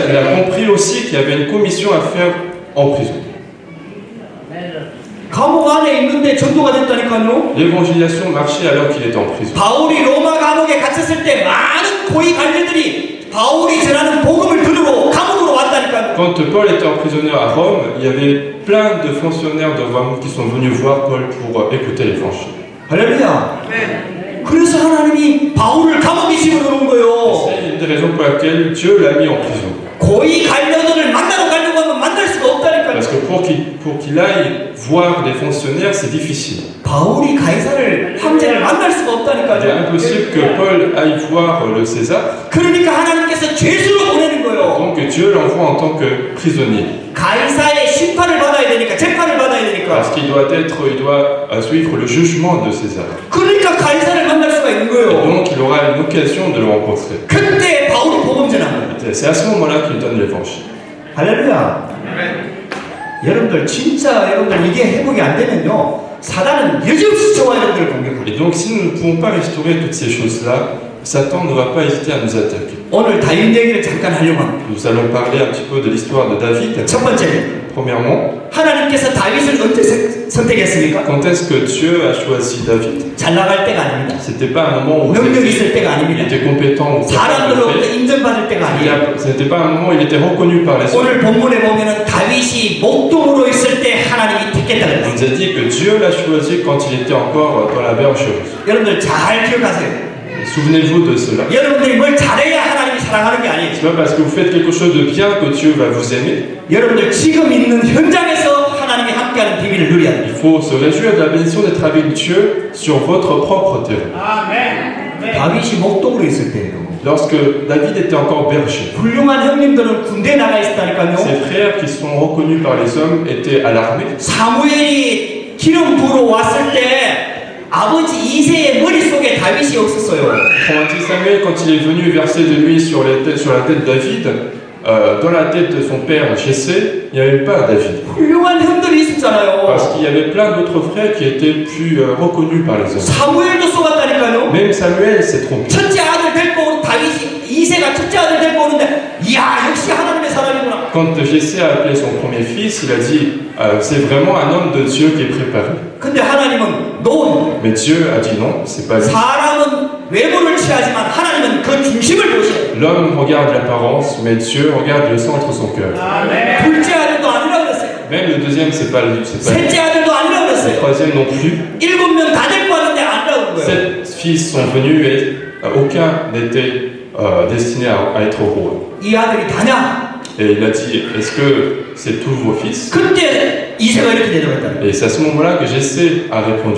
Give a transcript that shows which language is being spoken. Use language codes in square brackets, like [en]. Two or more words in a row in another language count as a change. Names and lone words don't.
[fr] Il a compris aussi qu'il y avait une commission à faire en prison. [ko] 감옥 안에 있는데 전도가 됐다니까요. [fr] L'évangélisation marchait alors qu'il était en prison. [ko] 바울이 로마 감옥에 갇혔을 때 많은 고위 관리들이 바울이 전하는 복음을 들으러 감옥으로 왔다니까요. [fr] Quand Paul était emprisonné à Rome, il y avait plein de fonctionnaires de Rome qui sont venus voir Paul pour écouter l'évangile. [ko] 할렐루야. 그래서 하나님이 바울을 감옥에 집어넣은 거예요. [fr] C'est une des raisons pour laquelle Dieu l'a mis en prison. [ko] 고위 관료들을 만나러 가려고 하면 만날 수가 없다니까요. [fr] Parce que pour qu'il aille voir des fonctionnaires, c'est difficile. [ko] 바울이 가이사를 황제를 만날 수가 [fr] Il est [ko] 없다니까요. [fr] impossible que Paul aille voir le César. [ko] 그러니까 하나님께서 죄수로 보내는 거예요. [fr] Donc Dieu l'envoie en tant que prisonnier. [ko] 가이사의 심판을 받아야 되니까, 재판을 받아야 [fr] Parce [ko] 되니까. [fr] qu'il doit suivre le jugement de César. [ko] 그러니까 가이사를 만날 수가 있는 [fr] Et [ko] 거예요. [fr] donc il aura une occasion de le rencontrer. [ko] 그때 바울이 복음 전한 거예요. [fr] C'est à ce moment-là qu'il donne l'évangile. [ko] 할렐루야. 여러분들 진짜 여러분들 이게 회복이 안 되면요 사단은 여지없이 저와 여러분들을 공격합니다. [fr] Et donc si nous ne pouvons pas restaurer toutes ces choses-là, Satan ne va pas hésiter à nous attaquer. [ko] 오늘 다윗 얘기를 잠깐 하려고 합니다. [fr] Nous allons parler un petit peu de l'histoire de David. [ko] 첫 번째, [fr] Premièrement, [ko] 하나님께서 다윗을 언제 선택했습니까? [fr] quand est-ce que Dieu a choisi David? [ko] 잘 나갈 때가 아닙니다. [fr] C'était pas un moment où [ko] 능력 [fr] il [ko] 있을 때가 [fr] il [ko] 아닙니다. [fr] était compétent ou capable de [ko] 사람들로부터 [fr] faire. [ko] 인정받을 때가 아니에요. [fr] C'était pas un moment où il était reconnu par les autres. [ko] 오늘 본문에 보면은 다윗이 목동으로 있을 때 하나님이 택했다 [fr] On [ko] 그랬어요. [fr] nous a dit que Dieu l'a choisi quand il était encore dans la bergerie. [ko] 여러분들 잘 기억하세요. [fr] Souvenez-vous de cela. [ko] 여러분들이 뭘 잘해야 하나님이 사랑하는 게 아니에요. [fr] C'est pas parce que vous faites quelque chose de bien que Dieu va vous aimer. [ko] 여러분들 지금 있는 현장에서 하나님이 함께하는 비밀을 누려야 돼요. [fr] Il faut se réjouir de la bénédiction d'être avec Dieu sur votre propre terrain. [ko] 다윗이 목동으로 있을 때예요. [fr] Lorsque David était encore berger, [ko] 훌륭한 형님들은 군대에 나가 있었다니까요. [fr] ses frères qui sont reconnus par les hommes étaient à l'armée. [ko] 사무엘이 기름 부러 왔을 때 아버지 이새의 머릿속에 다윗이 없었어요. [fr] Autrement dit, Samuel, quand il est venu verser de l'huile sur la tête de David, dans la tête de son père Jessé, il n'y avait pas David. [ko] 훌륭한 형들이 있었잖아요. [fr] Parce qu'il y avait plein d'autres frères qui étaient plus reconnus par les hommes. [ko] 사무엘도 속았다니까요. [fr] Même Samuel s'est trompé. [ko] 첫째 아들 데리고 오는 다윗이 이새가 첫째 아들 데리고 오는데 이야 역시 하나님의 사람이구나. [fr] Quand Jessé a appelé son premier fils, il a dit c'est vraiment un homme de Dieu qui est préparé. [ko] 근데 하나님은 노. [fr] Mais Dieu a dit non, c'est pas lui. [ko] 사람은 외모를 취하지만 하나님은 그 중심을 보셔요. [fr] L'homme regarde l'apparence, mais Dieu regarde le centre de son cœur. [ko] 둘째 아들도 아니라고 그랬어요. [fr] Même le deuxième, c'est pas lui. [ko] 셋째 아들도 아니라고 [fr] Le [ko] 그랬어요. [fr] troisième non plus. [ko] 7명 다 데리고 왔는데 아니라고 그런 거예요. [fr] 7 fils sont venus et aucun n'était destiné à être roi. [ko] 이 아들이 다냐? [fr] Et il a dit, est-ce que c'est tous vos fils? [ko] 그때 이새가 이렇게 대답했다. [fr] Et c'est à ce moment-là que Jessé a répondu.